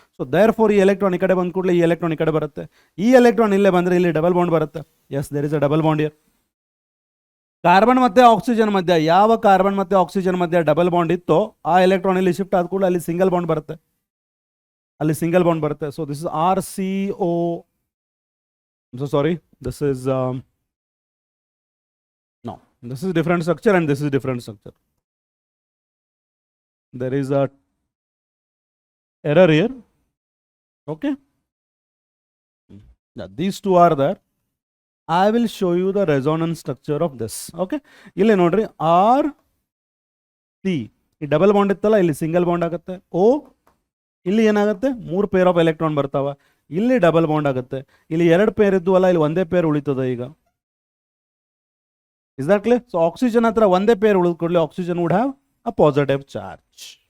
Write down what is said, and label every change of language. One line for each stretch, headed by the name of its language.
Kannada: So there for ಈ electron ಈ ಕಡೆ ಬಂದ ಕೂಡಲೇ ಈ ಎಲೆಕ್ಟ್ರಾನ್ ಈ ಕಡೆ ಬರುತ್ತೆ. ಈ ಎಲೆಕ್ಟ್ರಾನ್ ಇಲ್ಲೇ ಬಂದರೆ ಇಲ್ಲಿ ಡಬಲ್ ಬಾಂಡ್ ಬರುತ್ತೆ.
English: Yes, there is a double bond here.
Kannada: Carbon ಮತ್ತೆ ಆಕ್ಸಿಜನ್ ಮಧ್ಯೆ, ಯಾವ ಕಾರ್ಬನ್ ಮತ್ತೆ ಆಕ್ಸಿಜನ್ ಮಧ್ಯೆ ಡಬಲ್ ಬಾಂಡ್ ಇತ್ತೋ ಆ ಎಲೆಕ್ಟ್ರಾನ್ ಇಲ್ಲಿ ಶಿಫ್ಟ್ ಆದ ಕೂಡಲೇ ಅಲ್ಲಿ ಸಿಂಗಲ್ ಬಾಂಡ್ ಬರುತ್ತೆ, ಅಲ್ಲಿ ಸಿಂಗಲ್ ಬಾಂಡ್ ಬರುತ್ತೆ.
English: So this is RCO. So sorry, this is no, this is different structure and this is different structure. There is a error here. Okay, yeah, these two are there. I will show you the resonance structure of this.
Kannada: Okay, ಇಲ್ಲಿ ನೋಡ್ರಿ RC ಈ double bond ಇತ್ತಲ್ಲ, ಇಲ್ಲಿ single bond ಆಗುತ್ತೆ. O ಇಲ್ಲಿ ಏನಾಗುತ್ತೆ? 3 pair of electron ಬರ್ತಾವ, ಇಲ್ಲಿ ಡಬಲ್ ಬಾಂಡ್ ಆಗುತ್ತೆ. ಇಲ್ಲಿ 2 ಪೇರ್ ಇದ್ದು ಅಲ್ಲ, ಇಲ್ಲಿ ಒಂದೇ ಪೇರ್ ಉಳಿತದ ಈಗ.
English: Is that clear? So
Kannada: oxygen ಹತ್ರ ಒಂದೇ ಪೇರ್ ಉಳಿದ ಕೂಡಲೇ
English: Oxygen would have a positive charge.